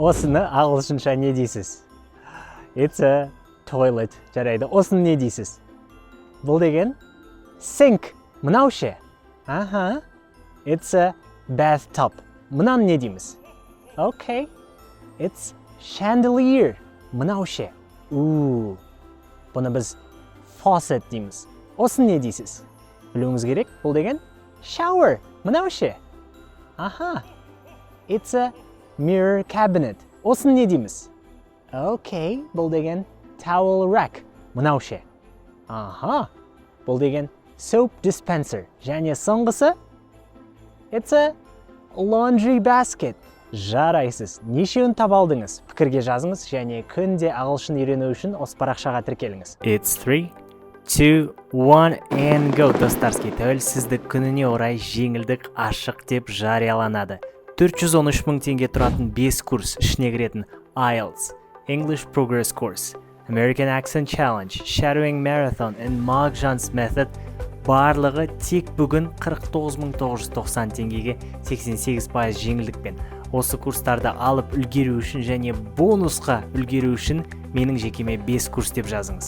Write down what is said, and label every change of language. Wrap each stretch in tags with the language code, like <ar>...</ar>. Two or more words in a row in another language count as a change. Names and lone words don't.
<kk>Осыны ағылшынша не дейсіз?</kk> <en>It's a toilet.</en> <kk>Жарайды. Осыны не дейсіз? Бұл деген sink. Мынау ше? Аха.</kk> <en>It's a bathtub.</en> <kk>Мынаны не дейміз?</kk> <en>Okay. It's chandelier.</en> <kk>Мынау ше? Бұны біз faucet дейміз. Осыны не дейсіз? Білуіңіз керек. Бұл деген shower. Мынау ше? Аха.</kk> <en>It's a mirror cabinet.</en> <kk>Осыны не дейміз? Okay. Бұл деген</kk> <en>towel rack.</en> <kk>Мынау ше? Аха. Бұл деген</kk> <en>soap dispenser.</en> <kk>Және соңғысы</kk> <en>it's a laundry basket.</en> <kk>Жарайсыз. Нешеуін таба алдыңыз? Пікірге жазыңыз және күнде ағылшын үйрену үшін осы парақшаға тіркеліңіз.</kk> <en>It's 3, 2, 1 and go.</en> <kk>Достарский, тәуелсіздік күніне орай жеңілдік ашық деп жарияланады. 413 мың теңге тұратын 5 курс ішіне кіретін IELTS, English Progress Course, American Accent Challenge, Shadowing Marathon and Magzhan's Method барлығы тек бүгін 49.990 теңгеге 88% жеңілдікпен. Осы курстарды алып үлгеру үшін және бонусқа үлгеру үшін менің жекеме 5 курс деп жазыңыз.</kk>